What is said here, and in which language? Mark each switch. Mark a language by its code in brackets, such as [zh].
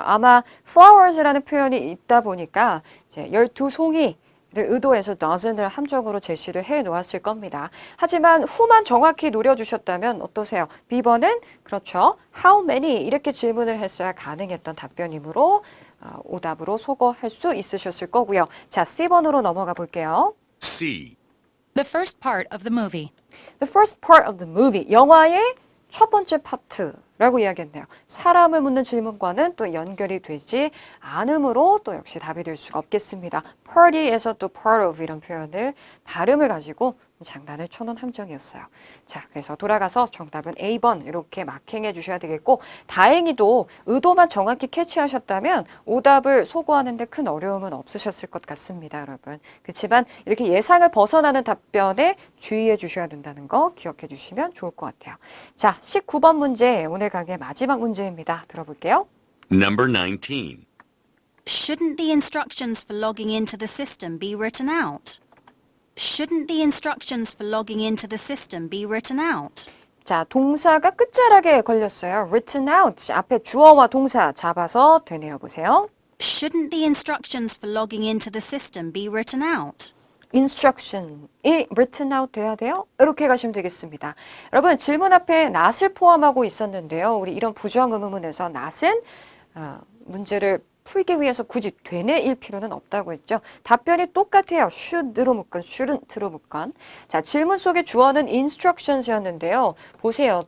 [ko] 아마 flowers라는 표현이 있다 보니까 이제 12송이를 의도해서 dozen을 함정으로 제시를 해 놓았을 겁니다. 하지만 후만 정확히 노려주셨다면 어떠세요? B번은 그렇죠. [en] How many? [ko] 이렇게 질문을 했어야 가능했던 답변이므로 오답으로 소거할 수 있으셨을 거고요. 자, C번으로 넘어가 볼게요. [en] C. The first part of the movie. The first part of the movie. [ko] 영화의 첫 번째 파트라고 이야기했네요. 사람을 묻는 질문과는 또 연결이 되지 않으므로 또 역시 답이 될 수가 없겠습니다. party에서 또 part of 이런 표현을 발음을 가지고 장난을 쳐놓은 함정이었어요. 자, 그래서 돌아가서 정답은 A번 이렇게 마킹해 주셔야 되겠고, 다행히도 의도만 정확히 캐치하셨다면 오답을 소거하는데 큰 어려움은 없으셨을 것 같습니다, 여러분. 그렇지만 이렇게 예상을 벗어나는 답변에 주의해 주셔야 된다는 거 기억해 주시면 좋을 것 같아요. 자, 19번 문제, 오늘 강의 마지막 문제입니다. 들어볼게요. [en] Number 19. Shouldn't the instructions for logging into the system be written out? Shouldn't the instructions for logging into the system be written out? [ko] 자, 동사가 끝자락에 걸렸어요. [en] written out. [ko] 앞에 주어와 동사 잡아서 되뇌어 보세요. [en] Shouldn't the instructions for logging into the system be written out? [ko] instruction이 written out 돼야 돼요? 이렇게 가시면 되겠습니다. 여러분, 질문 앞에 not을 포함하고 있었는데요. 우리 이런 부정 의문문에서 not은 문제를 풀기 위해서 굳이 되뇌일 필요는 없다고 했죠. 답변이 똑같아요. should로 묶건 shouldn't로 묶건. 자, 질문 속의 주어는 instructions였는데요. 보세요.